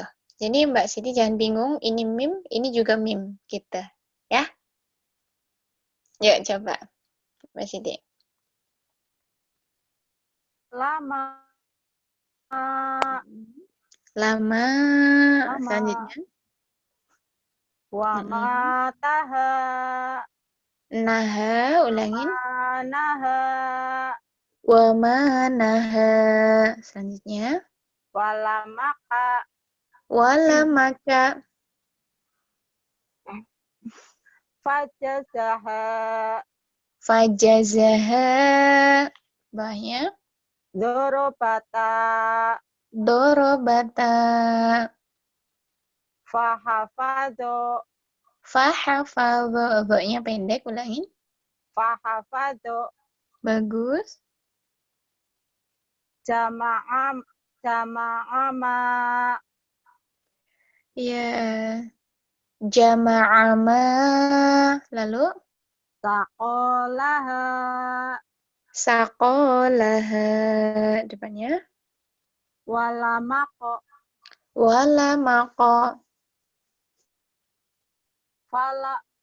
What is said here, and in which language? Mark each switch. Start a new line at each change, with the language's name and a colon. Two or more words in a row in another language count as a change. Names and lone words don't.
Indonesian: Jadi Mbak Siti jangan bingung, ini mim, ini juga mim gitu. Ya. Yuk coba Mbak Siti. Lama. Lama. Lama. Selanjutnya.
Arabic: وماتها.
Indonesian: Naha, ulangin. Naha.
Arabic: ومناها.
Indonesian: Selanjutnya. Walamaka. Walamaka. Fajazaha. Fajazaha. Bawahnya. Dorobata. Dorobata. Fahafado. Fahafadho. Dho-nya pendek, ulangin. Fahafadho. Bagus.
Arabic: جمع ما.
Indonesian: Ya. Jama'ama. Lalu? Saqolaha. Saqolaha. Depannya? Walamako. Walamaqo. Fala.